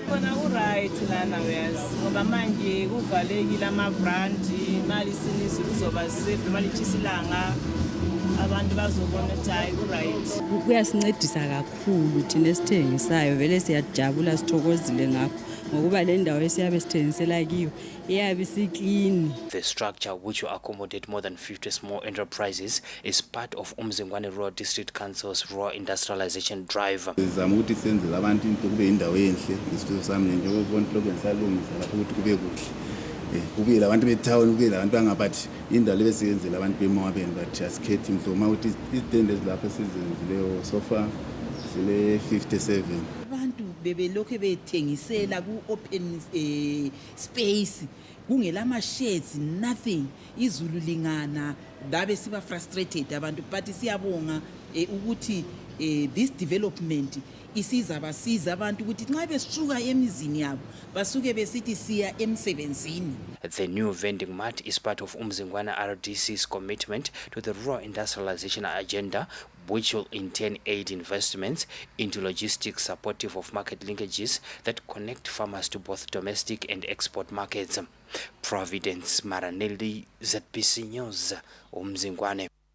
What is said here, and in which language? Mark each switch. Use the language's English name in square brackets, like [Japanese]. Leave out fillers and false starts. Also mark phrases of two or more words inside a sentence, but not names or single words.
[North Ndebele] khona ku-right lana uyazi ngoba manje kuvalekile amabrandi imali isinisi kuzoba safe imali itshisa ilanga abantu bazobona ukuthi hayi ku-right kuyasincedisa kakhulu thina esithengisayo vele siyajabula sithokozile ngakho ngokuba le ndawo esiyabe sithengisela kiyo iyabe isiklini. [English] The structure, which will accommodate more than 50 small enterprises, is part of Umzingwane Rural District Council's Rural Industrialization Drive. [North Ndebele] Sizama ukuthi senzele abantu into kube indawo enhle isifiso sami njengoba ubona lokho ngisalungisa lapho ukuthi kube kuhle kube labantu betown kube labantu bangabathi indawo lebesiyenzela abantu bemawabeni but asikhethi mhloma ukuthi izitende ezilapha esizenzileyo [English] so far [North Ndebele] sile 57. Abantu bebelokho bethengisela ku- [English] open space [North Ndebele] kungela ama-sheds nothing izulu lingana babe siba frustrated abantu but siyabonga ukuthi [English] this development [North Ndebele] isiza basiza abantu ukuthi nxa besuka emizini yabo basuke besithi siya emsebenzini. [English] The new vending mart is part of Umzingwane RDC's commitment to the rural industrialization agenda, which will in turn aid investments into logistics supportive of market linkages that connect farmers to both domestic and export markets. Providence Maranelli, ZBC News, Umzingwane.